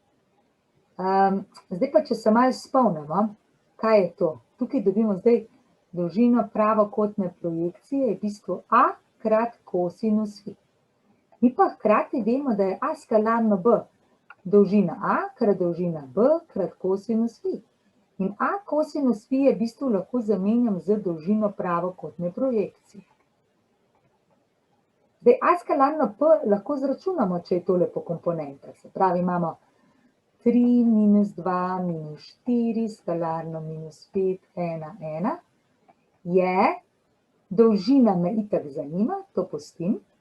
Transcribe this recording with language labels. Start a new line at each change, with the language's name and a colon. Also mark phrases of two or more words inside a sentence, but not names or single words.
Slovenian: Zdaj pa, če se malo spomnimo, kaj je to? Tukaj dobimo zdaj dolžino pravokotne projekcije, je v bistvu A krat kosinus fi. Mi pa hkrati vemo, da je A skalarno B dolžina A krat dolžina B krat kosinus fi. In A kosinus fi je v bistvu lahko zamenjam z dolžino pravokotne projekcije. Zdaj, A skalarno P lahko zračunamo, če je tole po komponentah. Se pravi, imamo 3 minus 2 minus 4 skalarno minus 5, 1, 1 je dolžina me itak zanima, to pustim.